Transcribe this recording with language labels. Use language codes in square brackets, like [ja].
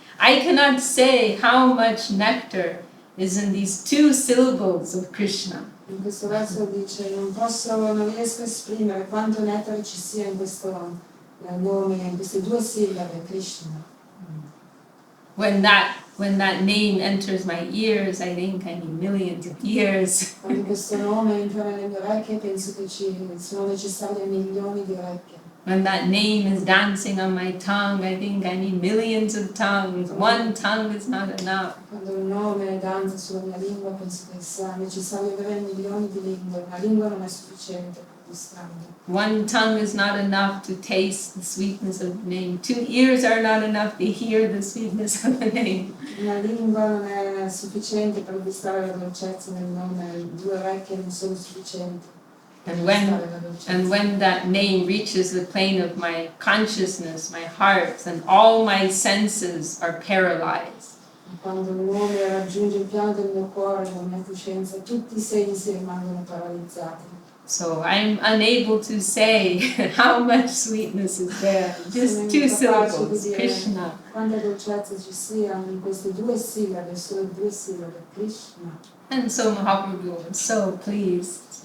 [en] I cannot say how much nectar is in these two syllables of Krishna. [it] In questo verso dice: non riesco a esprimere quanto nettare ci sia in questo nome, in queste due sillabe, Krishna. [en] When that name enters my ears, I think I need millions of years. [it] Quando questo nome entra nelle mie orecchie, penso che ci sono necessarie milioni di orecchie. [en] When that name is dancing on my tongue, I think I need millions of tongues. One tongue is not enough. [it] Quando il nome danza sulla mia lingua, penso che sia necessario avere milioni di lingue. Una lingua non è sufficiente per mostrarlo. [en] One tongue is not enough to taste the sweetness of the name. Two ears are not enough to hear the sweetness of the name. [it] Una lingua non è sufficiente per gustare la dolcezza del nome. Due orecchie non sono sufficienti. [en] And when that name reaches the plane of my consciousness, my heart, then all my senses are paralyzed. [it] Quando il nome raggiunge il piano del mio cuore, della mia coscienza, tutti i sensi rimangono paralizzati. [en] So I'm unable to say how much sweetness is there. Just two syllables, Krishna. [it] Quanta dolcezza ci sia in queste due sillabe, solo due sillabe, Krishna. [en] And so Mahaprabhu was so pleased.